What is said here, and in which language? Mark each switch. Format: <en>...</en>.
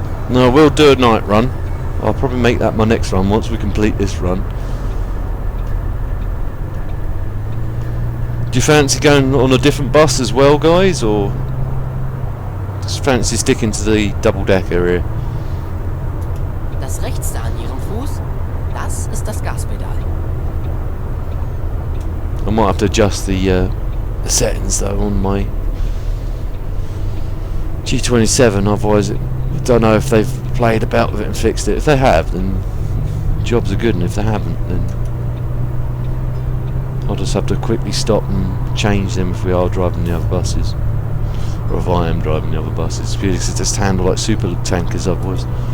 <en>No, I will do a night run. I'll probably make that my next run once we complete this run. Do you fancy going on a different bus as well, guys, or just fancy sticking to the double-decker area?</en> <de>Das Rechtste an Ihrem Fuß, das ist das Gaspedal.</de> <en>I might have to adjust the settings though on my G27, otherwise I don't know if they've played about with it and fixed it. If they have, then jobs are good, and if they haven't, then I'll just have to quickly stop and change them if we are driving the other buses, or if I am driving the other buses, because they just handle like super tankers otherwise.</en>